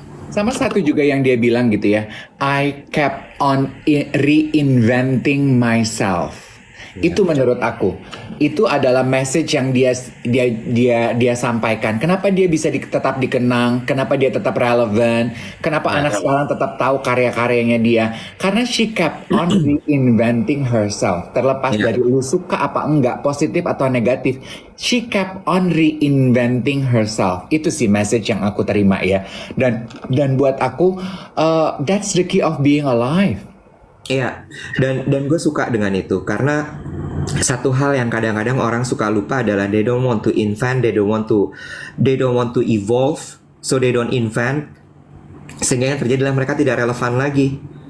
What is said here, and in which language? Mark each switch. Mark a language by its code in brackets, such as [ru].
[id] Sama satu juga yang dia bilang gitu ya. [en] I kept on reinventing myself. [id] Itu menurut aku, itu adalah message yang dia sampaikan. Kenapa dia bisa tetap dikenang? Kenapa dia tetap relevan? Kenapa anak sekarang tetap tahu karya-karyanya dia? Karena [en] she kept on reinventing herself. [id] Terlepas dari lu suka apa enggak, positif atau negatif, [en] she kept on reinventing herself. [id] Itu sih message yang aku terima ya. Dan buat aku, [en] that's the key of being alive. [id] Iya, dan gue suka dengan itu karena satu hal yang kadang-kadang orang suka lupa adalah [en] they don't want to invent, they don't want to evolve, so they don't invent, [id] sehingga yang terjadi adalah mereka tidak relevan lagi.